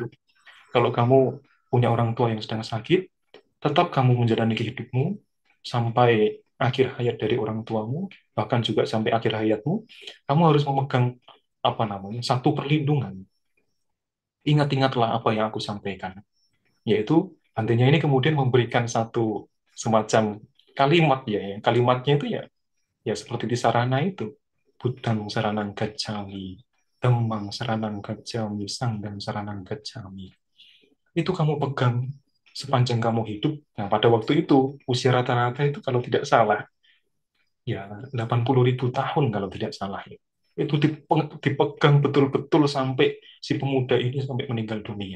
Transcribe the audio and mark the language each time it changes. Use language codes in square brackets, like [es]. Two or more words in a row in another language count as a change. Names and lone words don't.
[id] Kalau kamu punya orang tua yang sedang sakit, tetap kamu menjalani hidupmu sampai akhir hayat dari orang tuamu, bahkan juga sampai akhir hayatmu, kamu harus memegang apa namanya satu perlindungan. Ingat-ingatlah apa yang aku sampaikan, yaitu Bantenya ini kemudian memberikan satu semacam kalimat ya, ya. Kalimatnya itu ya ya seperti di sarana itu. [pi] Budang saranang gacchami, Dhammang saranang gacchami, Sanghang saranang gacchami. [id] Itu kamu pegang sepanjang kamu hidup. Nah, pada waktu itu, usia rata-rata itu kalau tidak salah, ya 80.000 tahun kalau tidak salah. Ya. Itu dipegang betul-betul sampai si pemuda ini sampai meninggal dunia.